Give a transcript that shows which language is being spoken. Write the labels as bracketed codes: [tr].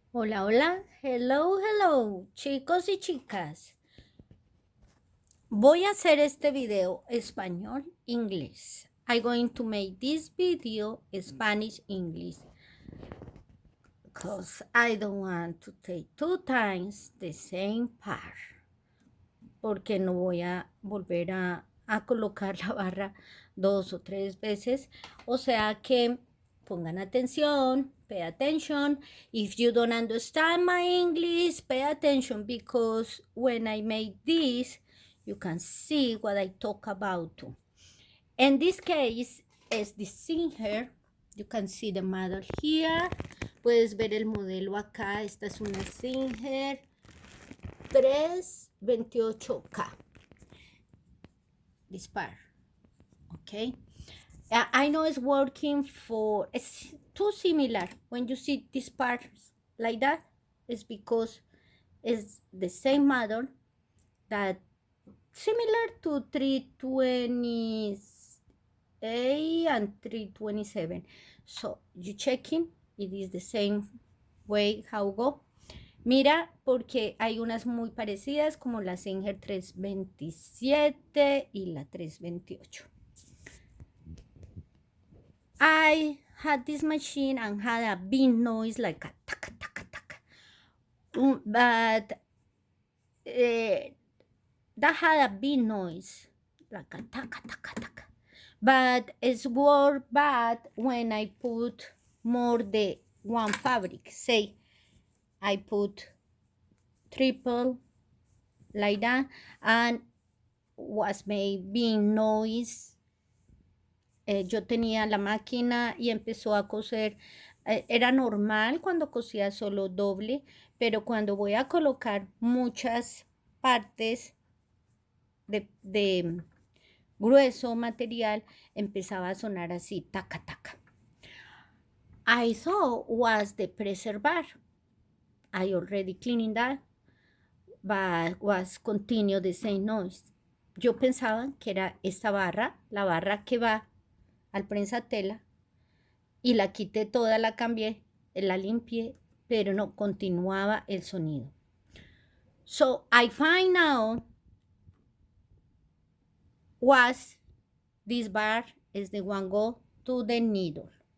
[es] Hola, hola, hello, chicos y chicas. Voy a hacer este video español-inglés. [en] I'm going to make this video Spanish-English because I don't want to take two times the same part. [es] Porque no voy a volver a colocar la barra 2 o 3 veces. O sea que pongan atención, [en] pay attention. If you don't understand my English, pay attention because when I make this, you can see what I talk about. In this case, es the Singer. You can see the model here. [es] Puedes ver el modelo acá. Esta es una Singer 328K. [en] This part. Okay. I know it's working for, it's too similar. When you see this part like that, it's because it's the same model that similar to 328 and 327. So you checking, it is the same way how go. [es] Mira, porque hay unas muy parecidas como la Singer 327 y la 328. [en] I had this machine and had a big noise like a taka taka taka. But that had a big noise like a taka taka taka. But it's more bad when I put more the one fabric. Say I put triple like that and was maybe noise. [es] Yo tenía la máquina y empezó a coser. Era normal cuando cosía solo doble, pero cuando voy a colocar muchas partes de grueso material, empezaba a sonar así, taca, taca. [en] I thought was the preservar. I already cleaning that, but was continue the same noise. [es] Yo pensaba que era esta barra, la barra que va al prensatela, y la quité toda, la cambié, la limpié, pero no continuaba el sonido. [en] So I find out was this bar is the one go to the needle.